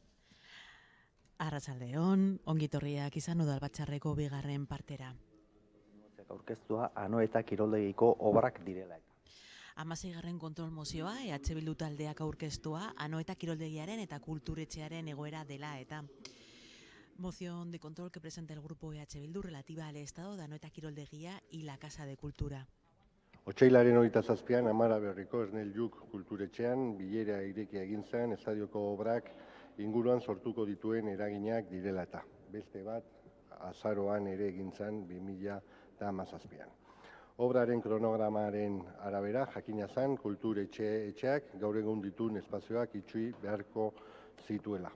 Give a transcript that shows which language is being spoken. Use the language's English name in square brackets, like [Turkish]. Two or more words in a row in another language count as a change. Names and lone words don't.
[Basque] Arratsaldeon, ongitorriak izan udalbatzarreko bigarren partera. Aurkeztua Anoeta kiroldegiko obrak direla eta. 16. kontrol mozioa Bildu taldeak aurkeztua Anoeta kiroldegiaren eta kulturetxearen egoera dela eta. [Spanish] Moción de control que presenta el grupo Bildu relativa al estado de Anoeta kiroldegia y la Casa de Cultura. [Basque] Otsailaren 27an Amara Berriko Ernel Juk kulturetxean bilera irekia egin zen estadioko obrak inguruan sortuko dituen eraginak direla eta. Beste bat azaroan ere egin zen 2017an. Obraren kronogramaren arabera jakina zen kulturetxeak gaur egun dituen espazioak itxui beharko zituela.